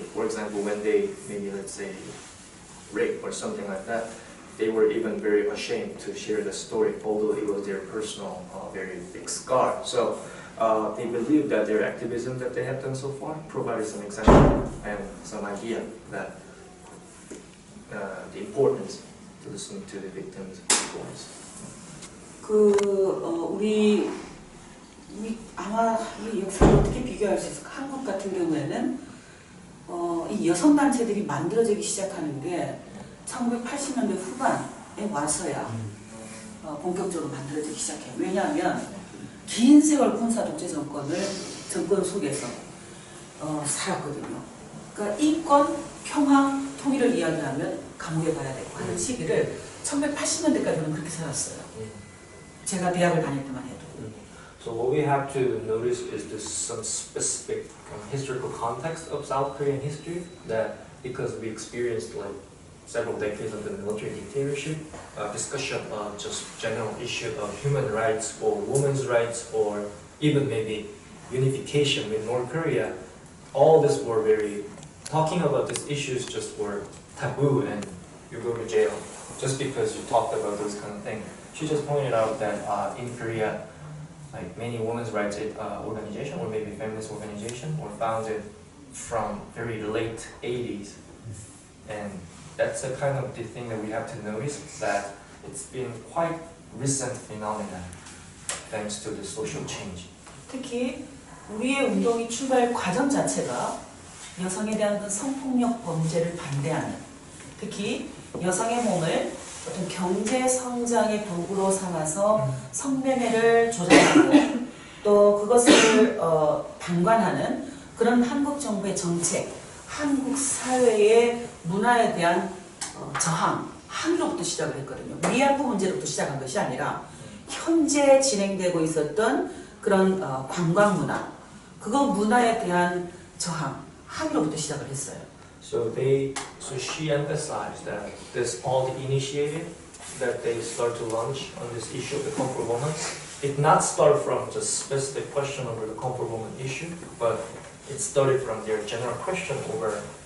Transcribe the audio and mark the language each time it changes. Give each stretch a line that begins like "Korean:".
English: For example, when they maybe let's say rape or something like that, they were even very ashamed to share the story, although it was their personal very big scar. So they believe that their activism that they have done so far provided some example and some idea that the importance to listen to the victims' voice.
Korean: 우리 아마 이 역사를 어떻게 비교할 수 있을까? 한국 같은 경우에는 이 여성 단체들이 만들어지기 시작하는 게 1980년대 후반에 와서야 본격적으로 만들어지기 시작해요. 왜냐하면 긴 세월 군사 독재 정권 속에서 살았거든요. 그러니까 인권, 평화, 통일을 이야기하면 감옥에 가야 되고 하는 시기를 1980년대까지는 그렇게 살았어요. 제가 대학을 다닐 때만 해도.
English: So what we have to notice is there's some specific historical context of South Korean history that because we experienced like several decades of the military dictatorship, discussion of just general issue of human rights or women's rights or even maybe unification with North Korea, all this were very, talking about these issues just were taboo and you go to jail just because you talked about those kind of things. She just pointed out that in Korea, like many women's rights organization or maybe feminist organization were founded from very late 80s, and that's a kind of the thing that we have to notice, that it's been quite recent phenomenon thanks to the social change.
Korean: 특히 우리의 운동이 출발 과정 자체가 여성에 대한 그 성폭력 범죄를 반대하는, 특히 여성의 몸을 어떤 경제 성장의 도구로 삼아서 성매매를 조장하고 또 그것을 방관하는 그런 한국 정부의 정책, 한국 사회의 문화에 대한 저항, 항의로부터 시작을 했거든요. 위안부 문제로부터 시작한 것이 아니라 현재 진행되고 있었던 그런 관광 문화, 그거 문화에 대한 저항, 항의로부터 시작을 했어요.
English: So she emphasized that this all the initiative that they start to launch on this issue of the comfort woman, it not start from just specific question over the comfort woman issue, but it started from their general question over